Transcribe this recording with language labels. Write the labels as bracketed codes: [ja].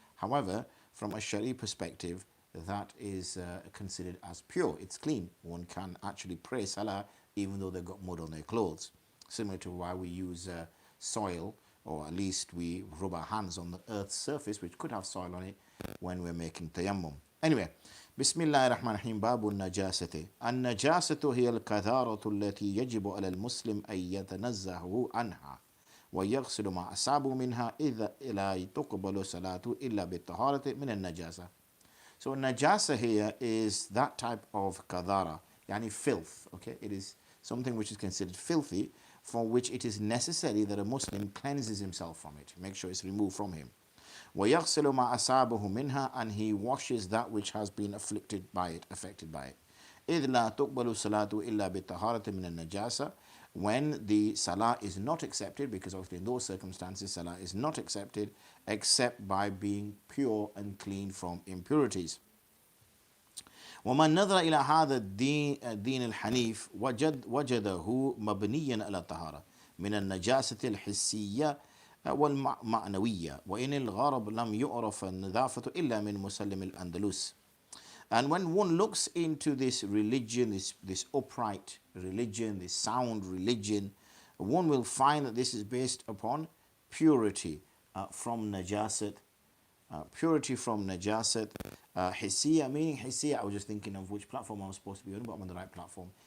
[en] However, from a Shari perspective, that is considered as pure. It's clean. One can actually pray salah even though they've got mud on their clothes. Similar to why we use soil, or at least we rub our hands on the earth's surface, which could have soil on it, when we're making tayammum. [ar] Anyway, بسم الله الرحمن الرحيم. باب النجاسة. النجاسة هي الكثارة التي يجب على المسلم أن يتنزه عنها ويغسل ما أصابه منها إذا لا تقبل صلاته إلا بالطهارة من النجاسة. [en] So najasa here is that type of kadara, yani filth. Okay, it is something which is considered filthy, for which it is necessary that a Muslim cleanses himself from it, make sure it's removed from him. [ar] وَيَغْسِلُ مَا أَصَابَهُ مِنْهَا, [en] and he washes that which has been afflicted by it, affected by it. [ar] إِذْ لَا تُقْبَلُ صَلَاةُ إِلَّا بِالطَّهَارَةِ مِنَ النَّجَاسَةِ, [en] when the salah is not accepted, because obviously in those circumstances salah is not accepted except by being pure and clean from impurities. [ar] ومن نظر إلى هذا الدين الحنيف وجده مبنيا على الطهارة من النجاسة الحسية والمعنوية وإن الغرب لم يعرف النظافة إلا من مسلم الأندلس. [en] And when one looks into this religion, this upright religion, this sound religion, one will find that this is based upon purity from najasat. Purity from najasat. Hissiya, meaning hissiya, I was just thinking of which platform I was supposed to be on, but I'm on the right platform.